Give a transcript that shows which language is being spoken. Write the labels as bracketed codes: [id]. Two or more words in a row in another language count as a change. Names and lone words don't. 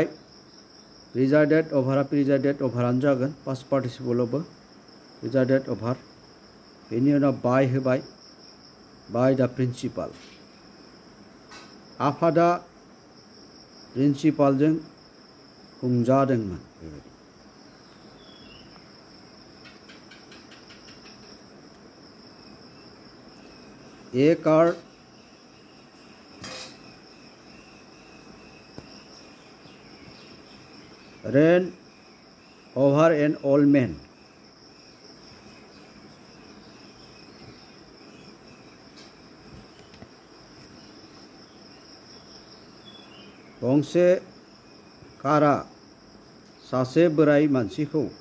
[en] presided over presided over [brx] जागोन, [en] past participle presided over. [brx] बेनि उनाव बाय होबाय, [en] by the principal. [brx] आफादा प्रिन्सिपालजों खुंजादोंमोन। [en] A car ran over an old man. [brx] गंसे कारा सासे बोराय मानसिखौ